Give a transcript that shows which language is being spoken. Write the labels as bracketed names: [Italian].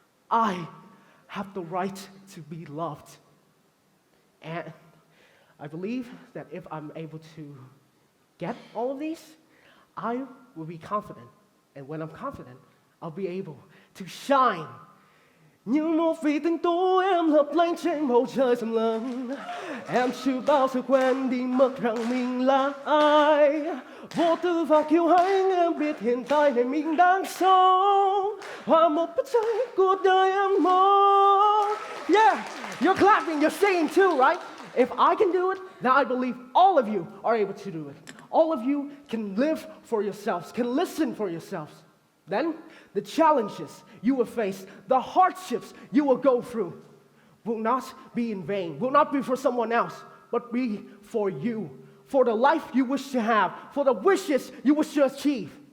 [English] I have the right to be loved. And I believe that if I'm able to get all of these, I will be confident. And when I'm confident, I'll be able to shine. [Vietnamese] Như một vì tinh tú em lấp lánh trên bầu trời rộng lớn. Em chưa bao giờ quên đi mất rằng mình là ai. Vô tư và kiêu hãnh em biết hiện tại này mình đang sống. Hòa một bức tranh cuộc đời em mong. [English] Yeah, you're clapping, you're singing too, right? If I can do it, then I believe all of you are able to do it. all of you can live for yourselves, can listen for yourselves, then the challenges you will face, the hardships you will go through, will not be in vain, will not be for someone else, but be for you, for the life you wish to have, for the wishes you wish to achieve.